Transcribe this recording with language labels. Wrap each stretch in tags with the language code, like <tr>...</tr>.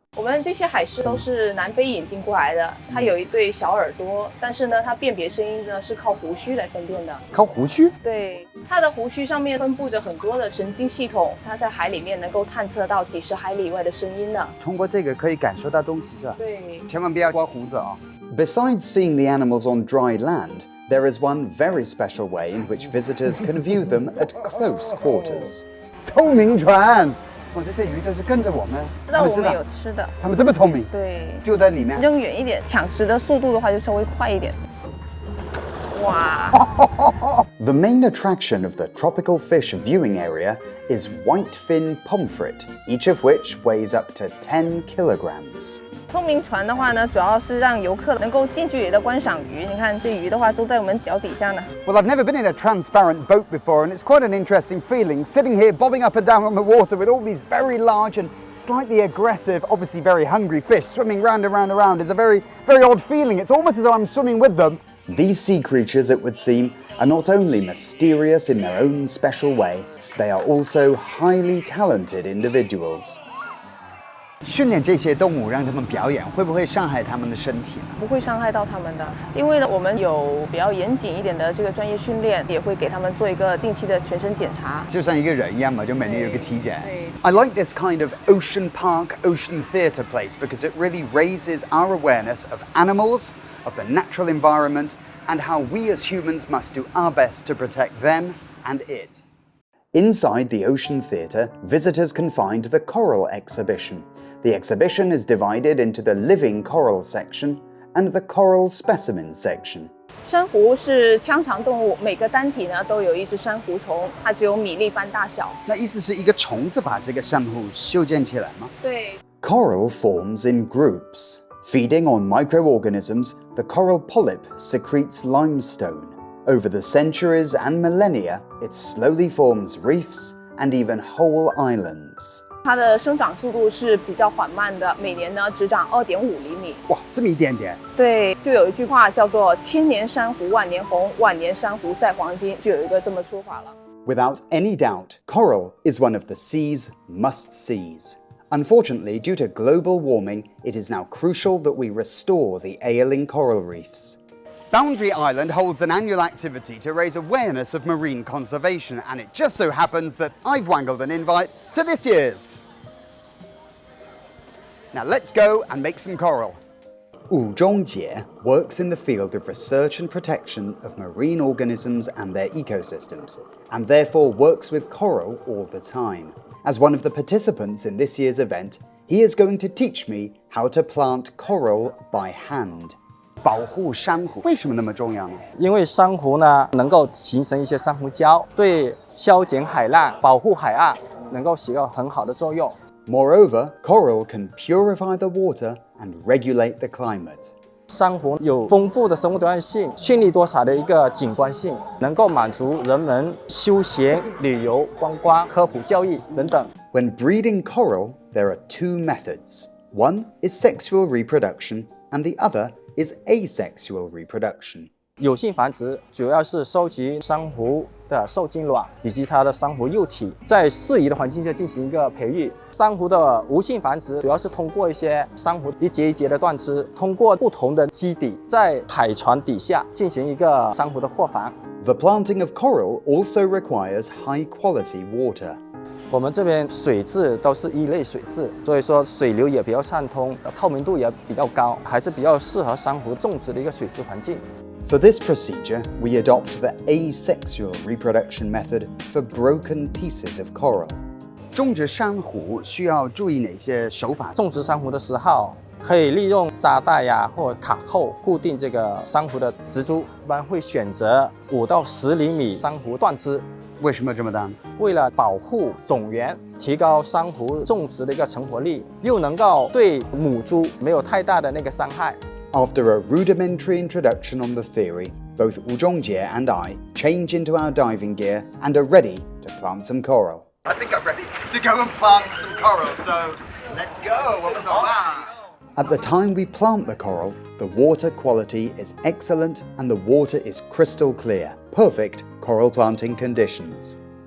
<zh>我们这些海狮都是南非引进过来的，它有一对小耳朵，但是呢，它辨别声音呢是靠胡须来分辨的。靠胡须？对，它的胡须上面分布着很多的神经系统，它在海里面能够探测到几十海里外的声音呢。通过这个可以感受到东西是吧？对，千万不要刮胡子啊。</zh> <en>Besides seeing the animals on dry land, there is one very special way in which visitors can view them at close quarters.</en> <zh>透明船。这些鱼都是跟着我们，知道我们有吃的。他们这么聪明，对，就在里面。扔远一点，抢食的速度的话就稍微快一点。哇</zh> <en>！The main attraction of the tropical fish viewing area is whitefin pomfret, each of which weighs up to 10 kilograms.</en> <zh>透明船的话呢，主要是让游客能够近距离的观赏鱼。你看这鱼的话，都在我们脚底下呢。</zh> <en>Well, I've never been in a transparent boat before, and it's quite an interesting feeling sitting here, bobbing up and down on the water with all these very large and slightly aggressive, obviously very hungry fish swimming round and round and round. It's a very, very odd feeling. It's almost as though I'm swimming with them. These sea creatures, it would seem, are not only mysterious in their own special way, they are also highly talented individuals.</en> <zh>训练这些动物让他们表演，会不会伤害他们的身体呢？不会伤害到他们的，因为呢，我们有比较严谨一点的这个专业训练，也会给他们做一个定期的全身检查，就像一个人一样嘛，就每年有个体检。</zh> <en>I like this kind of ocean park, ocean theatre place because it really raises our awareness of animals, of the natural environment, and how we as humans must do our best to protect them and it. Inside the Ocean Theatre, visitors can find the Coral Exhibition. The exhibition is divided into the living coral section and the coral specimen section.</en> <zh>珊瑚是腔肠动物，每个单体呢都有一只珊瑚虫，它只有米粒般大小。那意思是一个虫子把这个珊瑚修建起来吗？对。</zh> <en>Coral forms in groups. Feeding on microorganisms, the coral polyp secretes limestone. Over the centuries and millennia, it slowly forms reefs and even whole islands.</en> <zh>它的生长速度是比较缓慢的，每年呢只长2.5厘米。哇，这么一点点。对，就有一句话叫做"千年珊瑚万年红，万年珊瑚赛黄金"，就有一个这么说法了。</zh> <en>Without any doubt, coral is one of the sea's must-sees. Unfortunately, due to global warming, it is now crucial that we restore the ailing coral reefs. Boundary Island holds an annual activity to raise awareness of marine conservation, and it just so happens that I've wangled an invite to this year's. Now let's go and make some coral. Wu Zhongjie works in the field of research and protection of marine organisms and their ecosystems, and therefore works with coral all the time. As one of the participants in this year's event, he is going to teach me how to plant coral by hand.</en> <zh>保护珊瑚为什么那么重要呢？因为珊瑚呢能够形成一些珊瑚礁，对消减海浪、保护海岸能够起到很好的作用。</zh> <en>Moreover, coral can purify the water and regulate the climate.</en> <zh>珊瑚有丰富的生物多样性、绚丽多彩的一个景观性，能够满足人们休闲、旅游、观光、科普教育等等。</zh> <en>When breeding coral, there are two methods. One is sexual reproduction, and the other is asexual reproduction.</en> <zh>有性繁殖主要是收集珊瑚的受精卵以及它的珊瑚幼体，在适宜的环境下进行一个培育。珊瑚的无性繁殖主要是通过一些珊瑚一节一节的断枝，通过不同的基底，在海床底下进行一个珊瑚的货房。</zh> <en>The planting of coral also requires high-quality water.</en> <zh>我们这边水质都是一类水质，所以说水流也比较畅通，透明度也比较高，还是比较适合珊瑚种植的一个水质环境。</zh> <en>For this procedure, we adopt the asexual reproduction method for broken pieces of coral.</en> <zh>种植珊瑚需要注意哪些手法？种植珊瑚的时候，可以利用扎带呀或卡扣固定这个珊瑚的植株，一般会选择5到10厘米珊瑚断枝。为什么这么大？为了保护种源，提高珊瑚种植的一个成活力，又能够对母株没有太大的那个伤害。</zh> <en>After a rudimentary introduction on the theory, both Wu Zhongjie and I change into our diving gear and are ready to plant some coral. I think I'm ready to go and plant some coral, so let's go. At the time we plant the coral, the water quality is excellent and the water is crystal clear, perfect coral planting conditions.</en>